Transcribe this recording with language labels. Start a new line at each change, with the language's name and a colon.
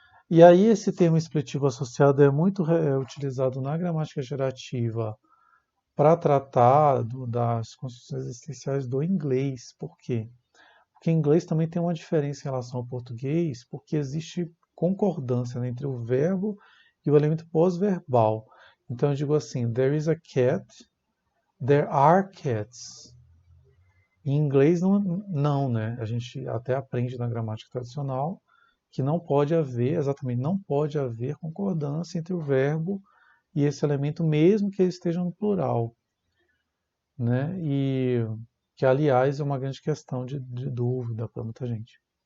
Portuguese: E aí esse termo expletivo associado é muito utilizado na gramática gerativa para tratar das construções existenciais do inglês. Por quê? Porque em inglês também tem uma diferença em relação ao português, porque existe concordância, né, entre o verbo e o elemento pós-verbal. Então eu digo assim,
English: there is a cat, there are cats.
Portuguese: Em inglês não, né? A gente até aprende na gramática tradicional que não pode haver, exatamente, não pode haver concordância entre o verbo e esse elemento, mesmo que ele esteja no plural, né? E que, aliás, é uma grande questão de dúvida para muita gente.